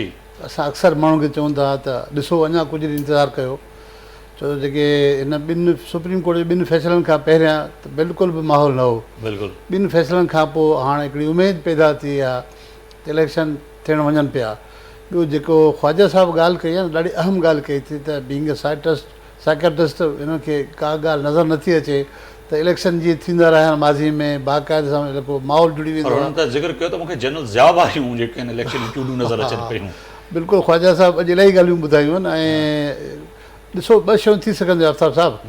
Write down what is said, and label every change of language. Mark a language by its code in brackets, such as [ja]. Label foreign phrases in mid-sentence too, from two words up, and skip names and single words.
[sd] असां अक्सर माण्हुनि खे चवनि था त ॾिसो अञा कुझु ॾींहुं इंतज़ारु कयो छो जेके हिन ॿिनि सुप्रीम कोर्ट जे ॿिनि फ़ैसिलनि खां पहिरियां त बिल्कुलु बि माहौल न हो बिल्कुलु ॿिनि फ़ैसिलनि खां पोइ हाणे हिकिड़ी उमेदु पैदा थी आहे त इलेक्शन थियणु वञनि पिया ॿियो जेको ख्वाजा साहिबु ॻाल्हि कई आहे न ॾाढी अहम ॻाल्हि कई थी त [en] being a psychiatrist [sd] हिनखे का ॻाल्हि नज़र नथी अचे त इलेक्शन जीअं थींदा रहिया आहिनि माज़ी में बाक़ाइदे सां जेको माहौल जुड़ी वेंदो आहे त ज़िक्र कयो त मूंखे जनरल ज़िया वारियूं जेके आहिनि इलेक्शन चूंडूं नज़र अचनि पियूं बिल्कुलु ख्वाजा साहिबु अॼु इलाही ॻाल्हियूं ॿुधायूं आहिनि ऐं ॾिसो ॿ शयूं थी सघंदियूं आफ़ताब साहिबु